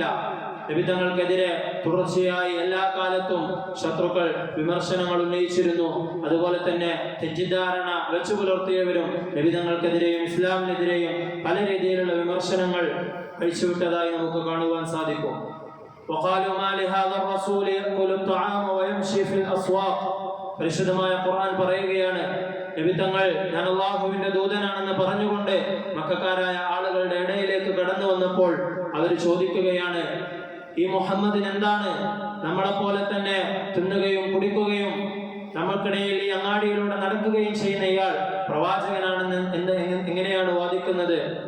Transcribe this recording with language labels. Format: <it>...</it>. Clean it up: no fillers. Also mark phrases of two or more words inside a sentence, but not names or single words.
<ml>നബി തങ്ങൾക്കെതിരെ തുടർച്ചയായി എല്ലാ കാലത്തും ശത്രുക്കൾ വിമർശനങ്ങൾ ഉന്നയിച്ചിരുന്നു. അതുപോലെ തന്നെ തെറ്റിദ്ധാരണ വെച്ചു പുലർത്തിയവരും നബി തങ്ങൾക്കെതിരെയും ഇസ്ലാമിനെതിരെയും പല രീതിയിലുള്ള വിമർശനങ്ങൾ കഴിച്ചുവിട്ടതായി നമുക്ക് കാണുവാൻ സാധിക്കും.</ml> <ar>وقالوا ما لهذا الرسول يأكل الطعام ويمشي في الأسواق,</ar> <ml>പരിശുദ്ധമായ ഖുർആൻ പറയുകയാണ്, നബി തങ്ങൾ ഞാൻ അല്ലാഹുവിന്റെ ദൂതനാണെന്ന് പറഞ്ഞുകൊണ്ട് മക്കക്കാരായ ആളുകളുടെ ഇടയിലേക്ക് കടന്നു വന്നപ്പോൾ അവർ ചോദിക്കുകയാണ്, ഈ മുഹമ്മദിന് എന്താണ് നമ്മളെപ്പോലെ തന്നെ തിന്നുകയും കുടിക്കുകയും നമ്മൾക്കിടയിൽ ഈ അങ്ങാടിയിലൂടെ നടക്കുകയും ചെയ്യുന്ന ഇയാൾ പ്രവാചകനാണെന്ന് എങ്ങനെയാണ് വാദിക്കുന്നത്?</ml>